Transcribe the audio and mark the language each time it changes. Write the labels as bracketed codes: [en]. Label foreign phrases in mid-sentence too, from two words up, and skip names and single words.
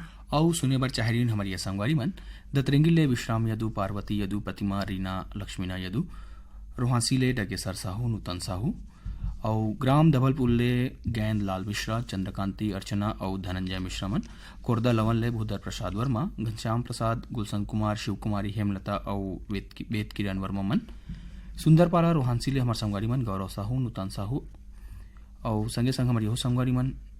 [hne] औ सुने बर चाहरीन हमारी ये संगवारी मन दतरेंगी ले विश्राम यदु पार्वती यदु प्रतिमा रीना लक्ष्मीना यदु रोहासी ले डगेसर साहू नूतन साहू औ ग्राम धवलपुर ले गैंद लाल मिश्रा चंद्रकांति अर्चना और धनंजय मिश्रा मन कोरदा लवन ले भूधर प्रसाद वर्मा घनश्याम प्रसाद गुलशन कुमार शिव कुमारी हेमलता और वेद किरण वर्मा मन सुंदरपारा रोहानसी ले हमार संगवारी मन गौरव साहू नूतन साहू और संगे संग हमारी हो संगवारी मन